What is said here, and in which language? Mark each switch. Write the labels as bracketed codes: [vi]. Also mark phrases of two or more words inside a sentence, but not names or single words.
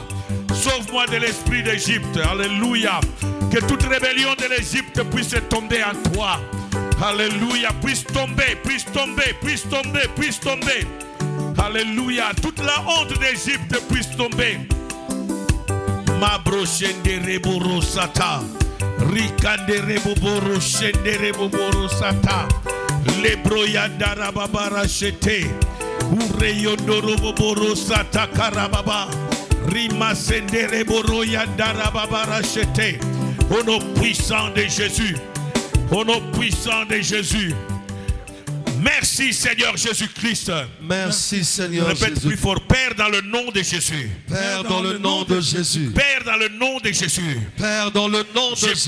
[fr] Sauve-moi de l'esprit d'Égypte. Alléluia. Que toute rébellion de l'Égypte puisse tomber en toi. Alléluia. Puisse tomber, puisse tomber, puisse tomber, puisse tomber. Alléluia. Toute la honte d'Égypte puisse tomber. Ma brochende reboro sata. Rikande reboboro shende reboboro sata. Lebro yandara babara chete. Ureyondo roboboro sata karababa. Rima sende reboro yandara babara chete. Au nom puissant de Jésus. Au nom puissant de Jésus. Merci Seigneur Jésus-Christ. Merci Seigneur Répète Jésus. plus fort. Père dans le nom de Jésus. Père dans le nom de Jésus. Père dans le nom de Jésus. Père dans le nom de Jésus.